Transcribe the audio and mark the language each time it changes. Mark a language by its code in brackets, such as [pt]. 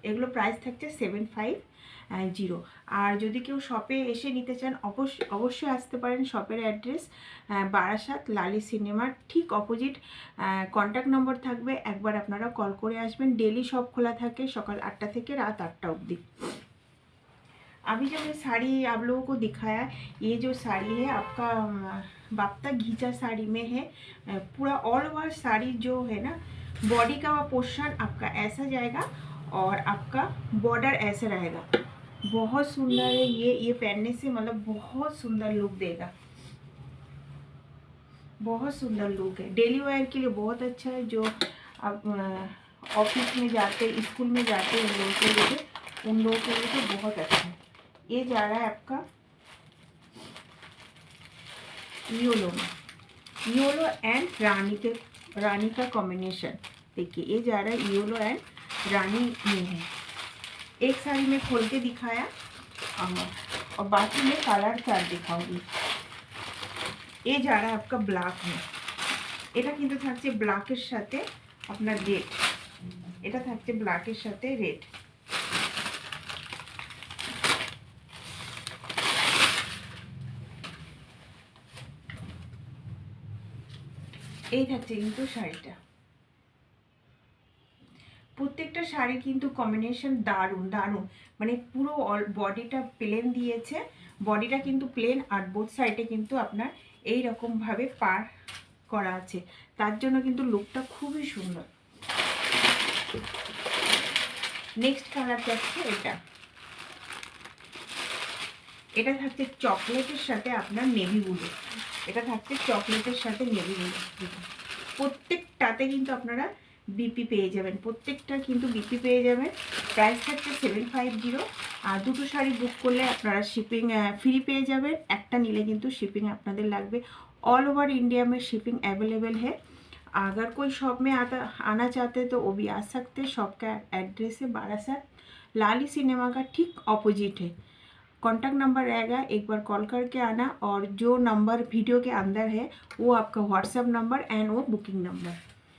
[bn] এগুলো প্রাইস থাকছে 750। আর যদি কেউ শপে এসে নিতে চান অবশ্যই আসতে পারেন। শপের অ্যাড্রেস বারাসাত লালি সিনেমার ঠিক অপোজিট। কন্ট্যাক্ট নম্বর থাকবে, একবার আপনারা কল করে আসবেন। ডেলি শপ খোলা থাকে সকাল 8টা থেকে রাত 8টা অবধি। [hi] अभी जो ये साड़ी आप लोगों को दिखाया, ये जो साड़ी है आपका बाप्ता घिचा साड़ी में है। पूरा ऑल ओवर साड़ी जो है ना, बॉडी का पोर्शन आपका ऐसा जाएगा और आपका बॉर्डर ऐसा रहेगा। बहुत सुंदर है ये पहनने से मतलब बहुत सुंदर लुक देगा। बहुत सुंदर लुक है, डेली वेयर के लिए बहुत अच्छा है। जो आप ऑफिस में जाते, स्कूल में जाते उन लोगों के लिए तो बहुत अच्छा है। ये जा रहा है आपका येलो में, येलो एंड रानी का कॉम्बिनेशन। देखिए ये जा रहा है येलो एंड रानी में है। एक साड़ी में खोल के दिखाया और बाकी में कलर चार्ट दिखाऊंगी। ये जा रहा है आपका ब्लैक में। [bn] এটা কিন্তু থাকছে ব্ল্যাকের সাথে আপনার রেড। এটা থাকছে ব্ল্যাকের সাথে রেড। এই থাকছে কিন্তু শাড়িটা। প্রত্যেকটা শাড়ির কিন্তু কম্বিনেশন দারুণ দারুণ। মানে পুরো বডিটা প্লেন দিয়েছে, বডিটা কিন্তু প্লেন, আর বোথ সাইডে কিন্তু আপনার এই রকমভাবে পার করা আছে। তার জন্য কিন্তু লুকটা খুবই সুন্দর। নেক্সট কালার থাকছে এটা। এটা থাকছে চকলেটের সাথে আপনার নেভি ব্লু। এটা থাকছে চকলেটের সাথে নেভি ব্লু। প্রত্যেকটাতে কিন্তু আপনারা বিপি পেয়ে যাবেন, প্রত্যেকটা কিন্তু বিপি পেয়ে যাবেন। প্রাইস থাকছে 750। আর দুটো শাড়ি বুক করলে আপনারা শিপিং ফ্রি পেয়ে যাবেন। একটা নিলে কিন্তু शिपिंग আপনাদের লাগবে। [hi] ऑल ओवर इंडिया में शिपिंग अवेलेबल है। अगर कोई शॉप में आना चाहते तो वो भी आ सकते। शॉप का एड्रेस है बारासात लाली सिनेमा का ठीक ऑपोजिट है। कॉन्टैक्ट नंबर रहेगा, एक बार कॉल करके आना। और जो नंबर वीडियो के अंदर है वो आपका व्हाट्सएप नंबर एंड वो बुकिंग नंबर।